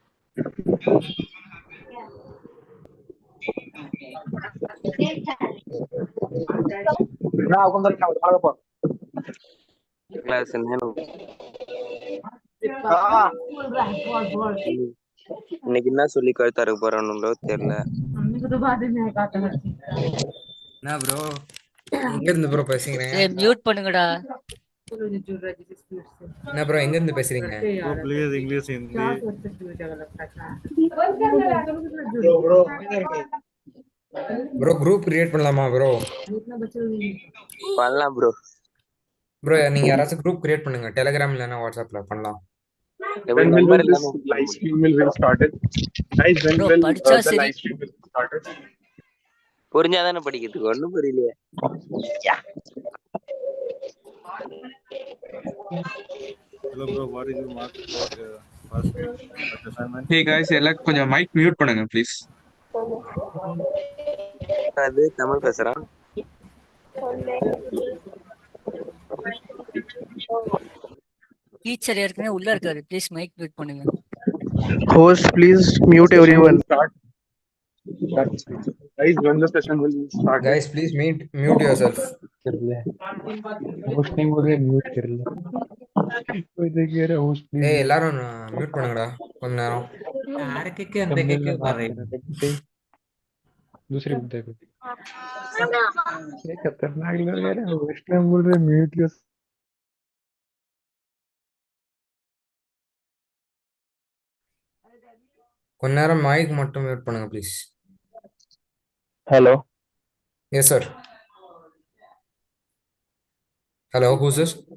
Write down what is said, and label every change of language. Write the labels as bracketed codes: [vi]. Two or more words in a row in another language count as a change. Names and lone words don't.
[ta] கிளாஸ் என்ன இன்னைக்கு என்ன சொல்லி கழுத்தாருக்கு போறானுங்களோ தெரியல. என்ன ப்ரோ எங்க இருந்து ப்ரோ பேசுறீங்க? மியூட் பண்ணுங்கடா. என்ன ப்ரோ எங்க இருந்து பேசுறீங்க? [en] please English Hindi [ta] ப்ரோ [en] group create [ta] பண்ணலாமா ப்ரோ? பண்ணலாம் ப்ரோ. ப்ரோ நீங்க யாராச்சும் [en] group create [ta] பண்ணுங்க, டெலிகிராம் இல்லைன்னா வாட்ஸ்அப்ல பண்ணலாம். எப்படி [en] when will [ta] நம்பர் [en] this [ta] இல்லாம [en] live stream will started guys when [ta] ப்ரோ [en] will [ta] படிச்சா [en] the [ta] சரி. [en] live stream will started [ta] புரிஞ்சாதானே படிக்கிறதுக்கு ஒண்ணும் புரியலையே. [en] hello bro what is your mark for first assignment Hey guys, [ta] எல்லாரும் கொஞ்சம் [en] mic mute [ta] பண்ணுங்க ப்ளீஸ். அது தமிழ் பேசுறான். டீச்சர் ஏற்கனவே உள்ள இருக்காரு. ப்ளீஸ் [en] mic mute [ta] பண்ணுங்க. [en] Host, please mute session will everyone. start guys when the session will start guys please mute yourself. host name [hi] बोल म्यूट कर ले कोई देखिए रे [en] host name [ta] ஏய் எல்லாரும் மியூட் பண்ணுங்கடா கொஞ்ச நேரம். [hi] यार थंबनेल में बात कर रहे थे दूसरे मुद्दे पे ये खतरनाक लोग है रे [en] host name [hi] बोल रहे म्यूट कर [ta] கொஞ்ச நேரம் மைக் மட்டும் மியூட் பண்ணுங்க ப்ளீஸ். [hi] हेलो [en] yes sir. hello who's this?